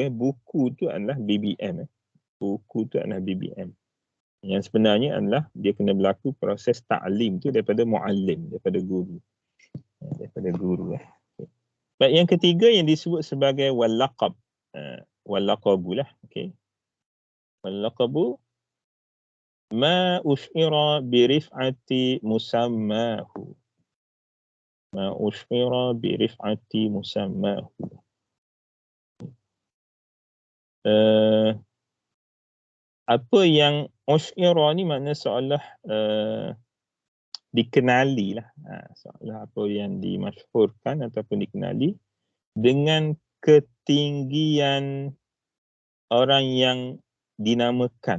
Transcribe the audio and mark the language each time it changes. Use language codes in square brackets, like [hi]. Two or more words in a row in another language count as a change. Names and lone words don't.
[ms] Buku tu adalah BBM. Buku tu adalah BBM. Yang sebenarnya adalah dia kena berlaku proses ta'lim tu daripada mu'allim, daripada guru. Daripada guru. Baik, yang ketiga yang disebut sebagai wal-laqab. Wal-laqabu lah. Okay. [ar] واللقب ما أشعر برفعة مسماه. ما أشعر برفعة مسماه. [ms] Apa yang ush'ira ni makna seolah dikenali lah. Seolah apa yang dimasyhurkan ataupun dikenali dengan ketinggian orang yang dinamakan.